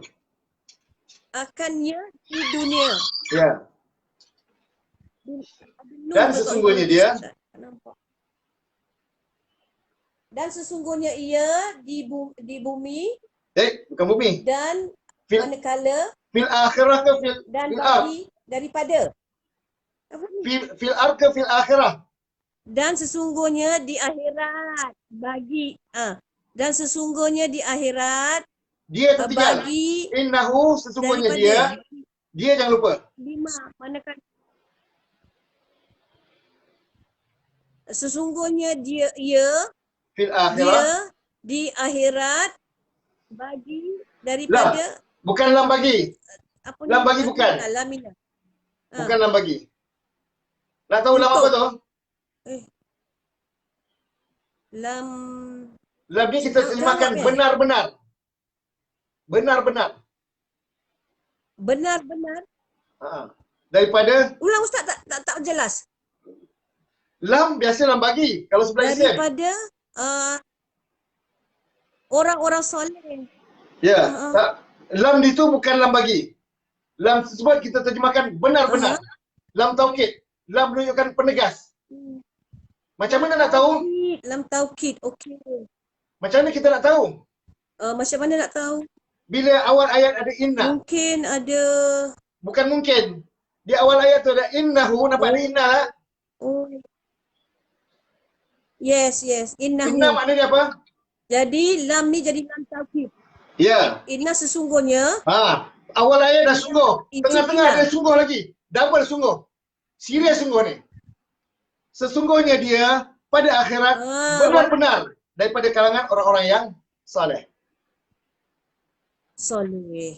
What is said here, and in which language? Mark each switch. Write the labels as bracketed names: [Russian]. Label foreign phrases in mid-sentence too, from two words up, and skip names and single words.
[Malay] akannya di dunia. Ya. Dan sesungguhnya dia. Dan sesungguhnya ia di bumi. Bukan bumi. Dan manakala. [Arabic] Fil akhirah ke fil [Malay] dan fil bagi daripada. [Arabic] Fil ar ke fil akhirah. [Malay] Dan sesungguhnya di akhirat bagi. Dan sesungguhnya di akhirat. Dia ketiga. Bagi. Innahu sesungguhnya dia. Dia jangan lupa. 5. Manakala. Sesungguhnya ia [Arabic] fil akhirah. [Malay] Dia di akhirat bagi daripada. Bukan lam bagi. Lam bagi bukan. Lamina. Bukan lam bagi. Nak tahu lam apa tu? Lam ni kita terjemahkan benar-benar. Benar-benar. Benar-benar. Daripada. Ulang Ustaz, tak jelas. Lam biasa lam bagi. Kalau sebelah isim. Daripada orang-orang soleh. Ya. Lam itu bukan lam bagi. Lam tersebut kita terjemahkan benar-benar. [Arabic] Lam taukid. [Malay] Lam menunjukkan penegas. Macam mana nak tahu? [Arabic] Lam taukid. [Malay] Okey. Macam mana kita nak tahu? Macam mana nak tahu? Bila awal ayat ada inna. Mungkin ada. Bukan mungkin. Di awal ayat tu ada innahu. Nampak ada inna tak? Oh. Yes. Innahu. Inna maknanya apa? Jadi lam ni jadi [Arabic] lam taukid. [Malay] Ya. Inna sesungguhnya. Awal ayat dah sungguh. Tengah-tengah ada sungguh lagi. Double sungguh. Serius sungguh ni. Sesungguhnya dia pada akhirat benar-benar daripada kalangan orang-orang yang saleh. Soleh.